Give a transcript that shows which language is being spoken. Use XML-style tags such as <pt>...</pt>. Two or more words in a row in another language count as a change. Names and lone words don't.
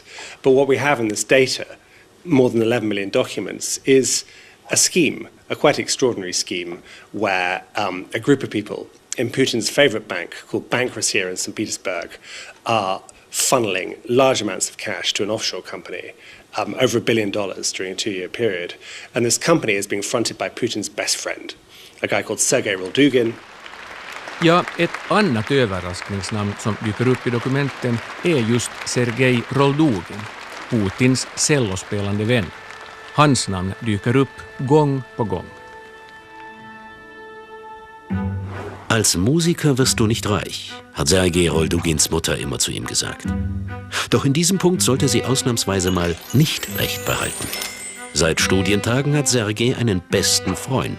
<en>But what we have in this data, more than 11 million documents, is a scheme, a quite extraordinary scheme, where a group of people in Putin's favorite bank, called Bank Russia in St. Petersburg, are funneling large amounts of cash to an offshore company, over $1 billion during a 2-year period. And this company is being fronted by Putin's best friend, a guy called Sergei Roldugin.</en> <sv>Ja, ett annat överraskningsnamn som dyker upp i dokumenten är just Sergei Roldugin, Putins cellospelande vän. Hans namn dyker upp gång på gång.</sv> <de>Als Musiker wirst du nicht reich, hat Sergei Roldugins Mutter immer zu ihm gesagt. Doch in diesem Punkt sollte sie ausnahmsweise mal nicht recht behalten. Seit Studientagen hat Sergei einen besten Freund.</de>